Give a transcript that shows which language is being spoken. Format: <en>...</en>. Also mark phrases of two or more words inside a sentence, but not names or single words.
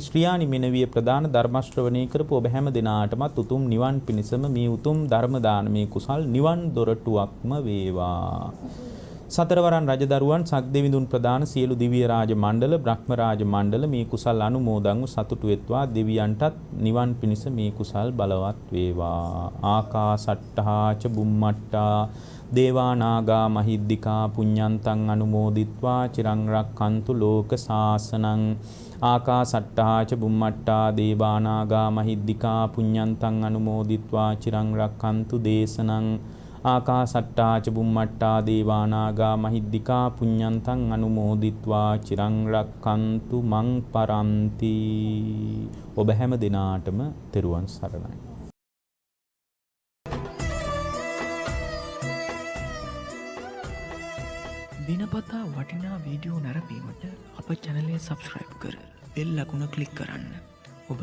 <si>ශ්‍රියානි මෙනවිය ප්‍රදාන ධර්ම ශ්‍රවණය කරපු ඔබ හැම දිනාටමත් උතුම් නිවන් පිණිසම මේ උතුම් ධර්ම දානමේ කුසල් නිවන් දොරටුවක්ම වේවා. සතරවරන් රජදරුවන් සක්දෙවිඳුන් ප්‍රදාන සියලු දිව්‍ය රාජ මණ්ඩල බ්‍රහ්ම රාජ මණ්ඩල මේ කුසල් අනුමෝදන්ව සතුටු වෙත්වා. දෙවියන්ටත් නිවන් පිණිස මේ කුසල් බලවත් වේවා.</si> <pi>ආකාසට්ටා ච බුම්මට්ටා දේවා නාග මහිද්దికා පුඤ්ඤන්තං අනුමෝදිත්වා චිරං රක්ඛන්තු ලෝක සාසනං. ආකාසට්ටා ච බුම්මට්ටා දේවා නාග මහිද්దికා පුඤ්ඤන්තං අනුමෝදිත්වා චිරං රක්ඛන්තු දේශනං. ආකාසට්ටා ච බුම්මට්ටා දේවා නාග මහිද්దికා පුඤ්ඤන්තං අනුමෝදිත්වා චිරං රක්ඛන්තු මං පරන්ති.</pi> <si>ඔබ හැම දිනාටම තෙරුවන් සරණයි. දිනපතා වටිනා වීඩියෝ නැරඹීමට අප channel එක subscribe කර බෙල් අකුණ ක්ලික් කරන්න.</si>